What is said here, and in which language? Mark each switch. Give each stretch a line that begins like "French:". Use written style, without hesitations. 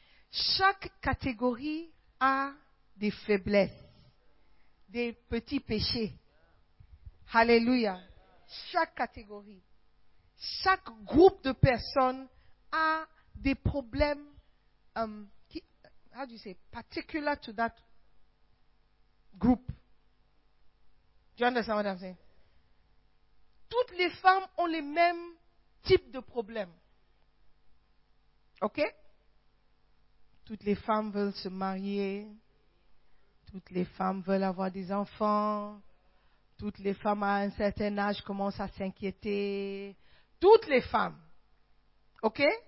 French: Chaque catégorie a des faiblesses, des petits péchés. Alléluia. Chaque catégorie, chaque groupe de personnes a des problèmes qui,
English: how do you say, particular to that group. Do you understand what I'm saying?
French: Toutes les femmes ont les mêmes types de problèmes. Ok? Toutes les femmes veulent se marier. Toutes les femmes veulent avoir des enfants. Toutes les femmes à un certain âge commencent à s'inquiéter. Toutes les femmes. Ok?